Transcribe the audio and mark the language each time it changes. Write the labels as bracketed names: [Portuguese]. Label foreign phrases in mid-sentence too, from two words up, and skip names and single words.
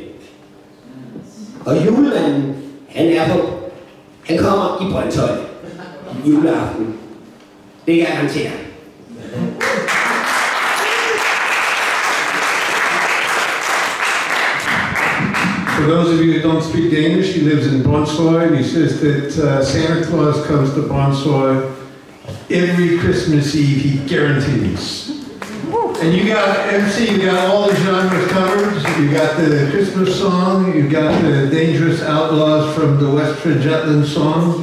[Danish] Og julemanden, han kommer i Brøndshøj juleaften. Det kan jeg garantere. [English] For those of you who don't speak Danish, he lives in Brønshøj, and he says that Santa Claus comes to Brønshøj every Christmas Eve, he guarantees. And you got, MC, you got all the genres covered. You got the Christmas song, you got the Dangerous Outlaws from the Westford Jutland song.